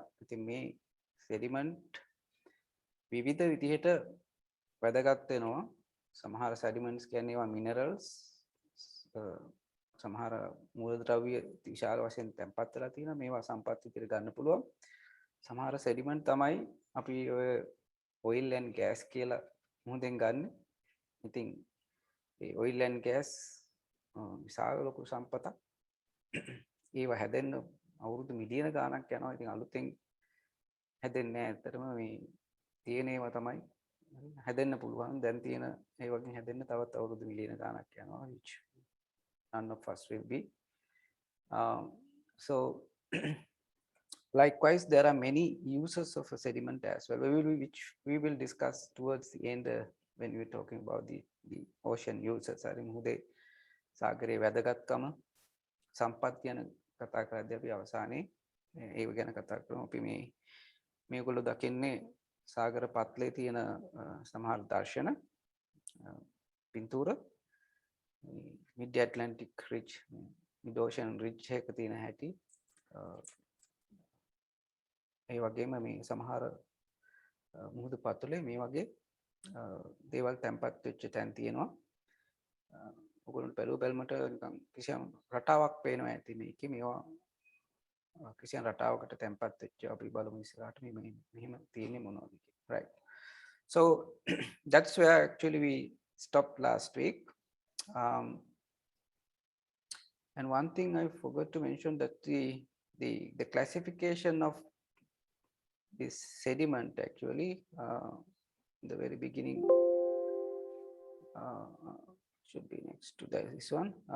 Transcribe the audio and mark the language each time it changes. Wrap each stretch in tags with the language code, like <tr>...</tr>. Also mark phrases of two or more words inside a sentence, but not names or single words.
<si>ඉතින් මේ sediment විවිධ විදිහට වැදගත් වෙනවා. සමහර sediments කියන්නේ ඒවා minerals, සමහර මූලද්‍රව්‍ය විශාල වශයෙන් තැන්පත් වෙලා තියෙනවා. මේවා සම්පත් විදිහට ගන්න පුළුවන්. සමහර sediment තමයි අපි ඔය</si> <en>oil and gas</en> <si>කියලා මුහුදෙන් ගන්න. ඉතින් ඒ</si> <en>oil and gas</en> <si>විශාල ලොකු සම්පතක්. ඒව හැදෙන්න අවුරුදු මිලියන ගාණක් යනවා. ඉතින් අලුතෙන් හැදෙන්නේ නැහැ. ඇත්තටම මේ තියෙන ඒවා තමයි හැදෙන්න පුළුවන්. දැන් තියෙන ඒ වගේ හැදෙන්න තවත් අවුරුදු මිලියන ගාණක් යනවා.</si> <en>which none of us will be. So likewise, there are many uses of a sediment as well, which we will discuss towards the end when we are talking about the ocean uses. I think</en> <si>මුහුදේ සාගරයේ වැදගත්කම සම්පත් ගැන කතා කරද්දී අපි අවසානයේ ඒව ගැන කතා කරමු. අපි මේගොල්ලෝ දකින්නේ සාගර පත්ලේ තියෙන සමහර දර්ශන පින්තූර</si> <en>mid Atlantic ridge mid ocean ridge</en> <si>එක තියෙන හැටි ඒ වගේම මේ සමහර මුහුදු පතුලේ මේ වගේ දේවල් තැන්පත් වෙච්ච තැන් තියෙනවා. ඔයගොල්ලෝ බැලුවමට නිකන් කිසියම් රටාවක් පේනවා ඇති මේකේ. මේවා කිසියම් රටාවකට තැන්පත් වෙච්ච අපි බලමු ඉස්සරහට මෙහෙම තියෙන්නේ මොනවද කියලා.</si> <en>Right. So that's where actually we stopped last week. And one thing I forgot to mention that the classification of this sediment actually in the very beginning should be next to this one.</en>